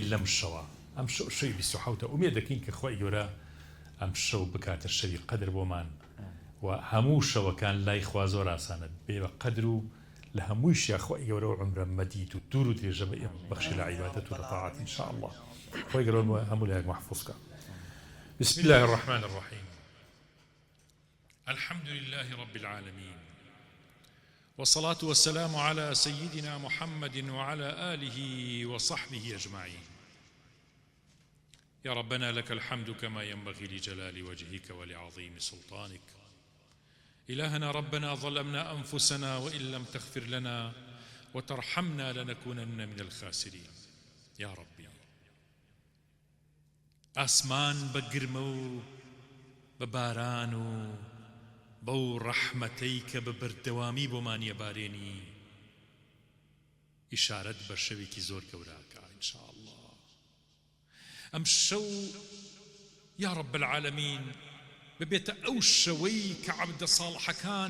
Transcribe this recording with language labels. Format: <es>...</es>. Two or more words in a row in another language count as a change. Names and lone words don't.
<ckb>لەم شەوە ئەم شەوی 27 ئومێد دەکەین کە خۆی گەورە ئەم شەو بکاتە شەوی قەدر بۆمان و هەموو شەوەکان لای خوا زۆر ئاسانە بێ بە قەدر و لە هەموویشیان خۆی گەورە و عمرە مەدید و دوور و درێژە بە ئێمە بەخشی لە عیبادەت و لە تاعات ئینشاءالله خۆی گەورە هەموو لایەک محفوظ بکە.</ckb> <ar>بسم الله الرحمن الرحيم الحمد لله رب العالمين والصلاة والسلام على سيدنا محمد وعلى آله وصحبه أجمعين يا ربنا لك الحمد كما ينبغي لجلال وجهك ولعظيم سلطانك إلهنا ربنا ظلمنا أنفسنا وإن لم تغفر لنا وترحمنا لنكونن من الخاسرين يا ربي</ar> <ckb>ئاسمان بە گرمە و بە باران و بەو ڕەحمەتەی کە بە بەردەوامی بۆمان یەبارێنی ئیشارەت بە شەوێکی زۆر گەوراکە ئینشاءالله ئەم شەو</ckb> <ar>یا رب العالمین</ar> <ckb>ببێتە ئەو شەوەی کە عەبدە ساڵحەکان</ckb>